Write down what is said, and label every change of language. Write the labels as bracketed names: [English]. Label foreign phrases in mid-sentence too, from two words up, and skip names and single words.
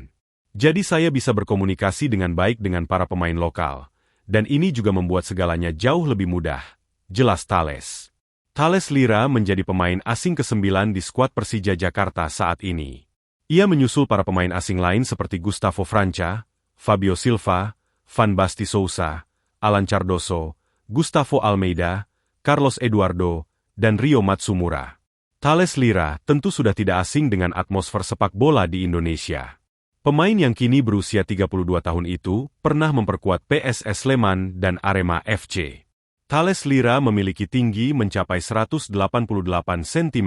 [Indonesian] Jadi saya bisa berkomunikasi dengan baik dengan para pemain lokal, dan ini juga membuat segalanya jauh lebih mudah, jelas Thales. Thales Lira menjadi pemain asing ke-9 di skuad Persija Jakarta saat ini. Ia menyusul para pemain asing lain seperti Gustavo Franca, Fabio Silva, Van Basti Sousa, Alan Cardoso, Gustavo Almeida, Carlos Eduardo, dan Rio Matsumura. Thales Lira tentu sudah tidak asing dengan atmosfer sepak bola di Indonesia. Pemain yang kini berusia 32 tahun itu pernah memperkuat PSS Sleman dan Arema FC. Thales Lira memiliki tinggi mencapai 188 cm.